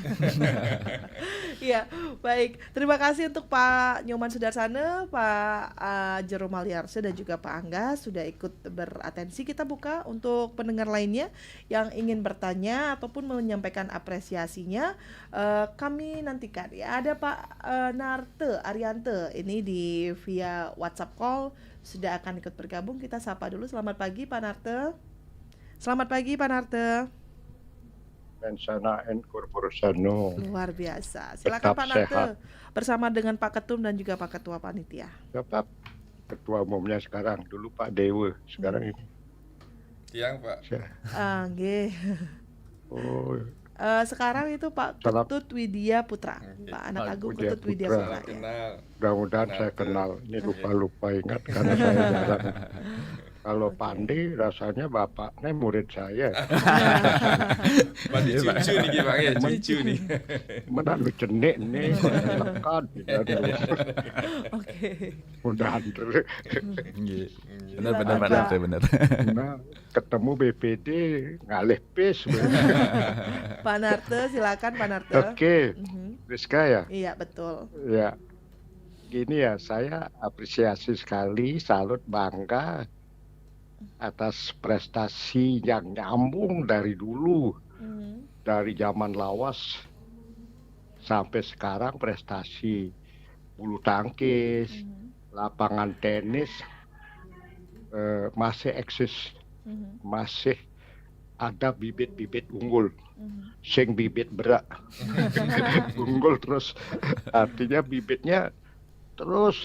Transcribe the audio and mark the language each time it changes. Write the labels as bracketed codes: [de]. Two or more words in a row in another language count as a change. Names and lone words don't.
[id] Iya, baik. Terima kasih untuk Pak Nyoman Sudarsana, Pak Jero Maliarse dan juga Pak Angga sudah ikut beratensi. Kita buka untuk pendengar lainnya yang ingin bertanya ataupun menyampaikan apresiasinya. Kami nantikan ya. Ada Pak Narte Ariante ini di via WhatsApp call sudah akan ikut bergabung. Kita sapa dulu. Selamat pagi Pak Narte. Selamat pagi Pak Narte. [la] Mensana en corporasano. [id] Luar biasa. Silakan Pak Narte bersama dengan Pak Ketum dan juga Pak Ketua Panitia. Bapak Ketua Umumnya sekarang, dulu Pak Dewa, sekarang ini. [ban] Tiang Pak. Nggih. [id] Oh, sekarang itu Pak Salam. Ketut Widya Putra. Pak Anak Agung Widya Ketut Widya Putra. Putra. Ya. Kenal. mudah-mudahan saya kenal. Ini lupa-lupa ingat karena saya jarang. Kalau Pandi rasanya bapaknya murid saya. Pandi cucu nih Bang ya, cucu nih. [ban] Mana lu cenik nih, lekat. [id] Oke. Mudahan terus. Benar. [ban] Nah, ketemu BPD ngalih pis. [id] Pak Narte, silakan Pak Narte. Oke, Rizka ya. Iya betul. Ya, gini ya, saya apresiasi sekali, salut, bangga atas prestasi yang nyambung dari dulu, dari zaman lawas sampai sekarang prestasi bulu tangkis, lapangan tenis masih eksis, masih ada bibit-bibit unggul, [ban] sing bibit berak, [id] unggul terus, artinya bibitnya terus.